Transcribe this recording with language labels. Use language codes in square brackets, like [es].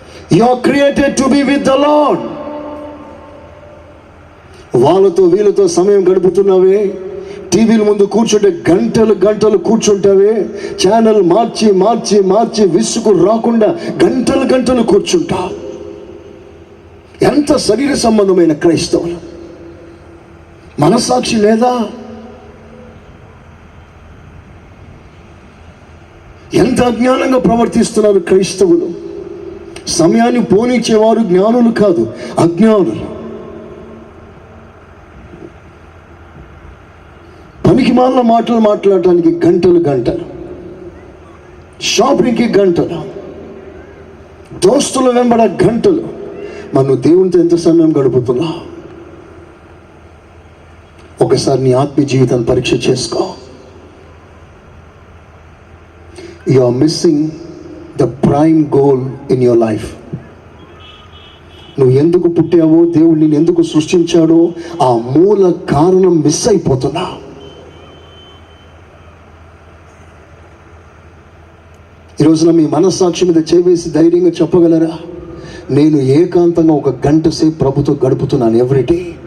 [en] You are created to be with the Lord. [te] వాళ్ళతో వీళ్ళతో సమయం గడుపుతున్నావే, టీవీల ముందు కూర్చుంటే గంటలు గంటలు కూర్చుంటావే, ఛానల్ మార్చి మార్చి మార్చి విసుగు రాకుండా గంటలు గంటలు కూర్చుంటా. ఎంత శరీర సంబంధమైన క్రైస్తవులు! మనస్సాక్షి లేదా? ఎంత అజ్ఞానంగా ప్రవర్తిస్తున్నారు క్రైస్తవులు! సమయాన్ని పోనిచ్చేవారు జ్ఞానులు కాదు, అజ్ఞానులు. పనికి మాలిన మాటలు మాట్లాడటానికి గంటలు గంటలు, షాపింగ్కి గంటలు, దోస్తుల వెంబడ గంటలు. మనం దేవునితో ఎంత సమయం గడుపుతున్నా? ఒకసారి నీ ఆత్మీయ జీవితాన్ని పరీక్ష చేసుకో. [en] You are missing the prime goal in your life. [te] నువ్వు ఎందుకు పుట్టావో, దేవుడు నిన్ను ఎందుకు సృష్టించాడో ఆ మూల కారణం మిస్ అయిపోతున్నా. ఈరోజున మీ మనస్సాక్షి మీద చేవేసి ధైర్యంగా చెప్పగలరా? నేను ఏకాంతంగా 1 గంట సేపు ప్రభుతో గడుపుతున్నాను ఎవ్రీడే.